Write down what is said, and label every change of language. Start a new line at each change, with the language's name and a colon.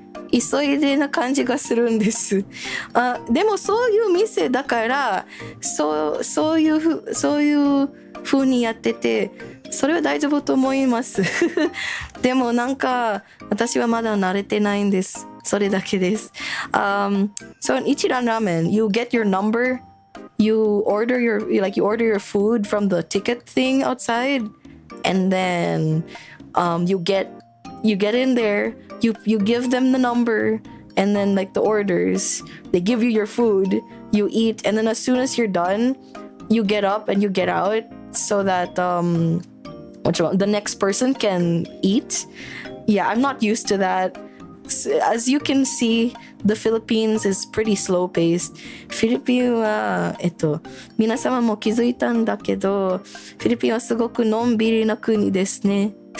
Japanese: 急いでな感じがするんです。でもそういう店だから、そういう風にやってて、それは大丈夫と思います。でもなんか私はまだ慣れてないんです。それだけです。
English: So in Ichiran Ramen, you get your number, you order your food from the ticket thing outside, and then you get in there, you give them the number, and then like the orders, they give you your food, you eat, and then as soon as you're done, you get up and you get out so that the next person can eat. Yeah, I'm not used to that. As you can see, the Philippines is pretty slow paced.
Japanese: フィリピンは皆様も気づいたんだけど、フィリピンはすごくのんびりな国ですね。